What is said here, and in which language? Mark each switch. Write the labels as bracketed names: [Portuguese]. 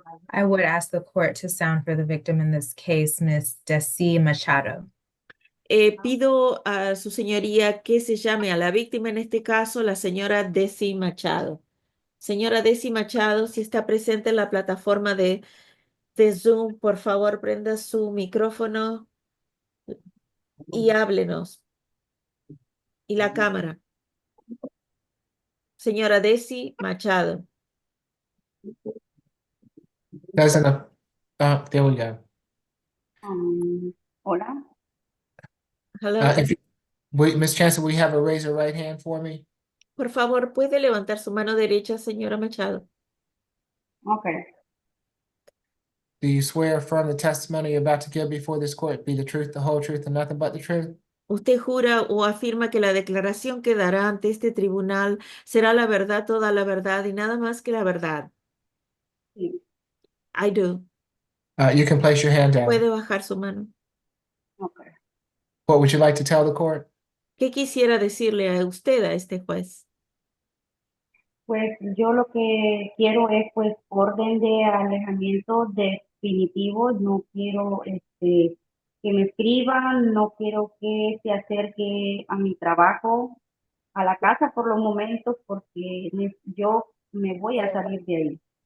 [English] I would ask the court to sound for the victim in this case, Ms. Desi Machado. [Spanish] Pido a su señoría que se llame a la víctima, en este caso, la señora Desi Machado. Señora Desi Machado, si está presente en la plataforma de Zoom, por favor, prenda su micrófono y háblenos. Y la cámara. Señora Desi Machado. [English] Doesn't, there we go. [Spanish] Hola. [English] Hello. Ms. Chancellor, will you have her raise her right hand for me? [Spanish] Por favor, ¿puede levantar su mano derecha, señora Machado? [English] Okay. Do you swear or affirm the testimony you're about to give before this court be the truth, the whole truth, and nothing but the truth? [Spanish] ¿Usted jura o afirma que la declaración que dará ante este tribunal será la verdad, toda la verdad y nada más que la verdad? Sí. [English] I do. You can place your hand down. [Spanish] Puede bajar su mano. [English] Okay. What would you like to tell the court? [Spanish] ¿Qué quisiera decirle a usted, a este juez? Pues yo lo que quiero es pues orden de alejamiento definitivo. No quiero que me escriban, no quiero que se acerque a mi trabajo, a la casa por los momentos, porque yo me voy a salir de ahí.